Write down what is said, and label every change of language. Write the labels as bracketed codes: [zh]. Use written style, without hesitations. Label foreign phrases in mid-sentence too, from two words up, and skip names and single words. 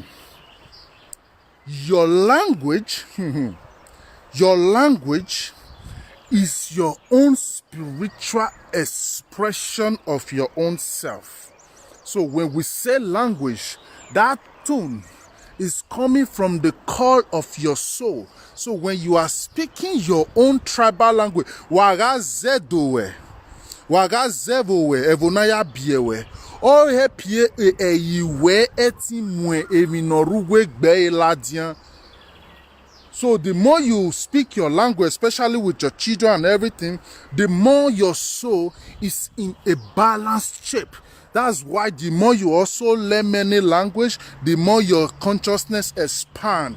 [en] Your language, your language is your own spiritual expression of your own self. So when we say language, that tone is coming from the core of your soul. So when you are speaking your own tribal language, waga zedowe, waga zevowe, evonaya biewe, or hepie eyiwe etimwe eminoruwe gbe eladian. So the more you speak your language, especially with your children and everything, the more your soul is in a balanced shape. That's why the more you also learn many language, the more your consciousness expand.